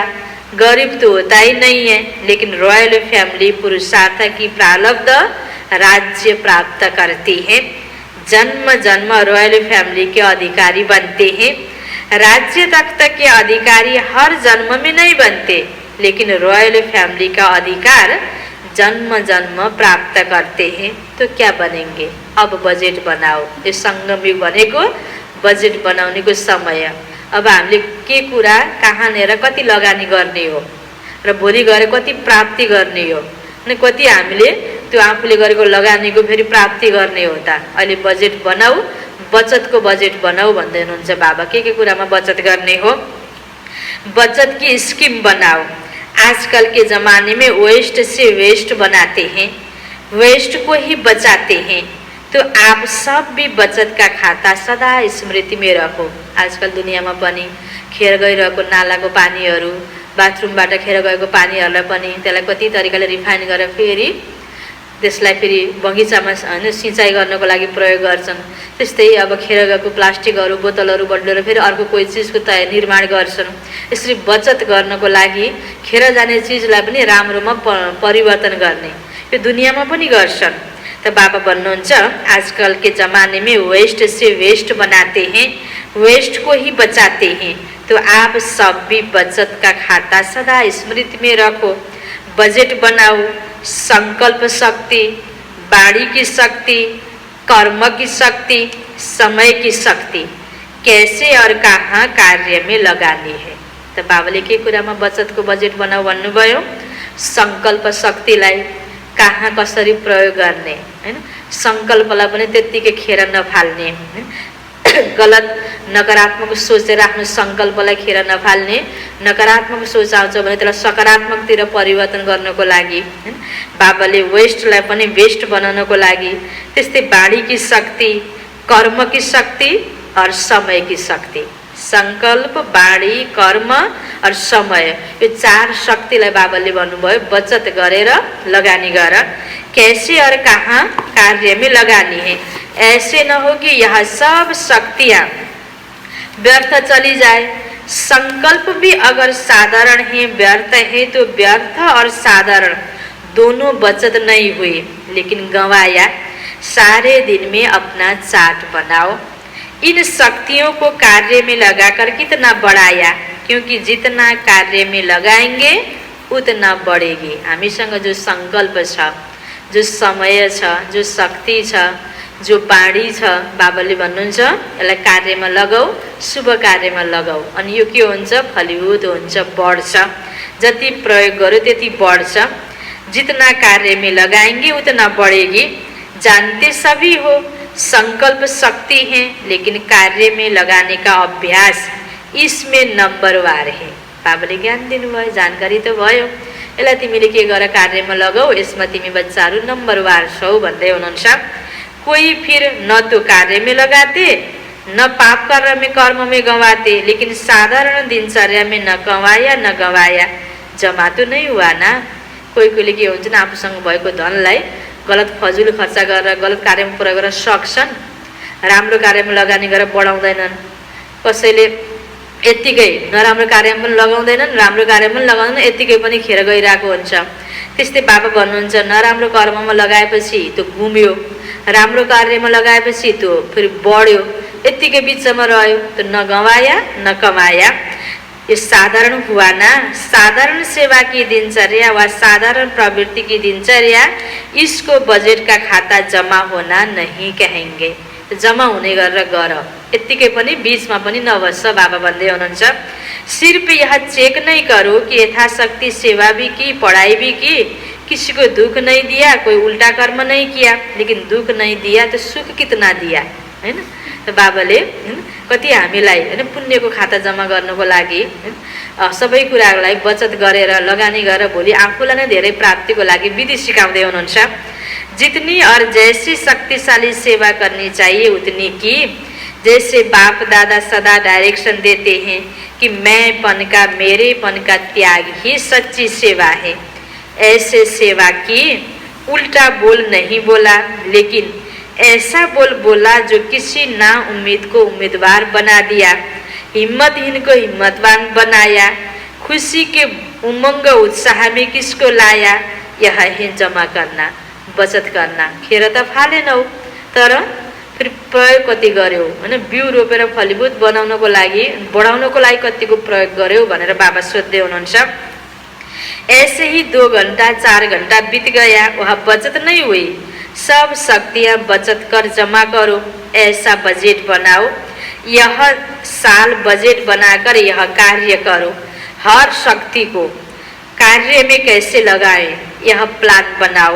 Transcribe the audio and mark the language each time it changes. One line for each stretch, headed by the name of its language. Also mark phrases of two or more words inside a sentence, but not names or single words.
Hindi: गरीब तो होता ही नहीं है, लेकिन रॉयल फैमिली पुरुषार्थ की प्रारब्ध राज्य प्राप्त करती है, जन्म जन्म रॉयल फैमिली के अधिकारी बनते हैं। राज्य तख्त के अधिकारी हर जन्म में नहीं बनते, लेकिन रॉयल फैमिली का अधिकार जन्म जन्म प्राप्त करते हैं। तो क्या बनेंगे? अब बजेट बनाओ।
Nepali: यो सङ्गमयुग भनेको बजेट बनाउनेको समय। अब हामीले के कुरा कहाँनिर कति लगानी गर्ने हो र भोलि गएर कति प्राप्ति गर्ने हो, अनि कति हामीले त्यो आफूले गरेको लगानीको फेरि प्राप्ति गर्ने हो त। अहिले बजेट बनाऊ, बचतको बजेट बनाऊ भन्दै हुनुहुन्छ बाबा। के कुरामा बचत गर्ने हो?
Hindi: बचत की स्कीम बनाओ। आजकल के ज़माने में वेस्ट से वेस्ट बनाते हैं, वेस्ट को ही बचाते हैं। तो आप सब भी बचत का खाता सदा स्मृति में रखो।
Nepali: आजकल दुनियाँमा पनि खेर गइरहेको नालाको पानीहरू, बाथरुमबाट खेर गएको पानीहरूलाई पनि त्यसलाई कति तरिकाले रिफाइन गरेर फेरि त्यसलाई फेरि बगैँचामा हैन सिँचाइ गर्नको लागि प्रयोग गर्छन्। त्यस्तै अब खेर गएको प्लास्टिकहरू बोतलहरू बदलेर फेरि अर्को कोही चिजको निर्माण गर्छन्। यसरी बचत गर्नको लागि खेर जाने चिजलाई पनि राम्रोमा परिवर्तन गर्ने यो दुनियाँमा पनि गर्छन्।
Hindi: तो बाबा भन्नुहुन्छ आजकल के ज़माने में वेस्ट से वेस्ट बनाते हैं, वेस्ट को ही बचाते हैं। तो आप सब भी बचत का खाता सदा स्मृति में रखो। बजट बनाओ, संकल्प शक्ति, बाड़ी की शक्ति, कर्म की शक्ति, समय की शक्ति कैसे और कहाँ कार्य में लगानी है।
Nepali: तो बाबाले के कुरामा बचतको बजेट बनाऊ भन्नुभयो। संकल्प शक्तिलाई कहाँ कसरी प्रयोग गर्ने हैन, संकल्पलाई पनि त्यत्तिकै खेर नफाल्ने, गलत नकारात्मक सोचेर आफ्नो संकल्पलाई खेर नफाल्ने। नकारात्मक सोच आउँछ भने त्यसलाई सकारात्मकतिर परिवर्तन गर्नको लागि बाबाले वेस्टलाई पनि बेस्ट बनाउनको लागि त्यस्तै
Hindi: बाड़ी की शक्ति, कर्म की शक्ति और समय की शक्ति, संकल्प, बाड़ी, कर्म और समय,
Nepali: यो चार शक्तिलाई बाबाले भन्नुभयो बचत गरेर लगानी गर।
Hindi: कैसे और कहाँ कार्य में लगानी है। ऐसे न हो कि यह सब शक्तियाँ व्यर्थ चली जाए। संकल्प भी अगर साधारण है व्यर्थ है तो व्यर्थ और साधारण दोनों बचत नहीं हुई, लेकिन गंवाया। सारे दिन में अपना चार्ट बनाओ। इन शक्तियों को कार्य में लगाकर कितना बढ़ाया, क्योंकि जितना कार्य में लगाएंगे उतना बढ़ेगी।
Nepali: हामीसँग जो संकल्प छ, जो समय छ, जो शक्ति छ, जो बाड़ी छ, बाबाले भन्नुहुन्छ यसलाई कार्यमा लगाऊ, शुभ कार्यमा लगाऊ। अनि यो के हुन्छ? फलीभूत हुन्छ, बढ्छ। जति प्रयोग गर्यो त्यति बढ्छ।
Hindi: जितना कार्य में लगाएंगे उतना बढ़ेगी। जानते सभी हो संकल्प शक्ति है, लेकिन कार्य में लगाने का अभ्यास इसमें नम्बरवार है।
Nepali: बाबाले ज्ञान दिनुभयो, जानकारी त भयो। यसलाई तिमीले के गर कार्यमा लगाऊ, यसमा तिमी बच्चाहरू नम्बरवार छौ भन्दै हुनुहुन्छ।
Hindi: कोई फिर न तो कार्य में लगाते न पाप कर्म में गंवाते, लेकिन साधारण दिनचर्या में न कमाया न गवाया, जमा तो नहीं हुआ ना।
Nepali: कोही कोहीले के हुन्छ न आफूसँग भएको धनलाई गलत फजुल खर्च गरेर गलत कार्यमा प्रयोग गर्न सक्छन्। राम्रो कार्यमा लगानी गरेर बढाउँदैनन्। कसैले यत्तिकै नराम्रो कार्यमा पनि लगाउँदैनन्, राम्रो कार्यमा पनि लगाउँदैन, यत्तिकै पनि खेर गइरहेको हुन्छ। त्यस्तै बाबा भन्नुहुन्छ नराम्रो कर्ममा लगाएपछि त्यो घुम्यो, राम्रो कार्यमा लगाएपछि त्यो फेरि बढ्यो, यत्तिकै बिचमा रह्यो, त्यो
Hindi: न गवाया न कमाया। ये साधारण हुआ ना। साधारण सेवा की दिनचर्या व साधारण प्रवृत्ति की दिनचर्या इसको बजेट का खाता जमा होना नहीं कहेंगे।
Nepali: जमा हुने गरेर गर, यत्तिकै पनि बीचमा पनि नबस्छ।
Hindi: बाबा
Nepali: भन्दै हुनुहुन्छ
Hindi: सिर्फ यह चेक नहीं करो कि यथाशक्ति सेवा भी की, पढ़ाई भी की, किसी को दुख नहीं दिया, कोई उल्टा कर्म नहीं किया, लेकिन दुख नहीं दिया तो सुख कितना दिया,
Nepali: हैन। त बाबाले कति हामीलाई हैन पुण्यको खाता जम्मा गर्नको लागि सबै कुराहरूलाई बचत गरेर लगानी गरेर भोलि आफूलाई नै धेरै प्राप्तिको लागि विधि सिकाउँदै हुनुहुन्छ।
Hindi: जितनी और जैसी शक्तिशाली सेवा करनी चाहिए उतनी की। जैसे बाप दादा सदा डायरेक्शन देते हैं कि मैंपन का, मेरेपन का त्याग ही सच्ची सेवा है, ऐसे सेवा की। उल्टा बोल नहीं बोला, लेकिन ऐसा बोल बोला जो किसी ना उम्मीद को उम्मीदवार बना दिया, हिम्मतहीन को हिम्मतवान बनाया, खुशी के उमंग उत्साह में किसको लाया। यह है जमा करना, बचत करना।
Nepali: खेर त फालेनौ, तर फेरि प्रयोग कति गर्यौ हैन। बिउ रोपेर फलीभूत बनाउनको लागि, बढाउनको लागि कतिको प्रयोग गर्यौ भनेर बाबा सोध्दै हुनुहुन्छ।
Hindi: ऐसे ही 2 घंटा 4 घंटा बीत गया, वह बचत नहीं हुई। सब शक्तियां बचत कर जमा करो, ऐसा बजट बनाओ। यह साल बजट बनाकर यह कार्य करो। हर शक्ति को कार्य में कैसे लगाएं, यह प्लान बनाओ।